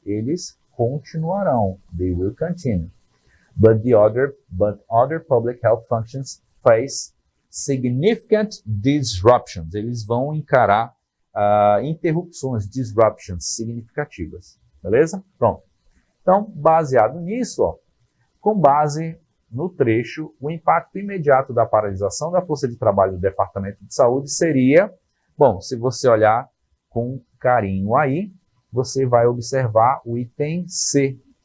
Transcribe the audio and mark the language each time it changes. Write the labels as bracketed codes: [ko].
[pt] Eles continuarão, [en] they will continue. But other public health functions face significant disruptions. [pt] Eles vão encarar interrupções, disruptions significativas. Beleza? Pronto. Então, baseado nisso, ó, com base no trecho, o impacto imediato da paralisação da força de trabalho do Departamento de Saúde seria, bom, se você olhar com carinho aí, você vai observar o item C.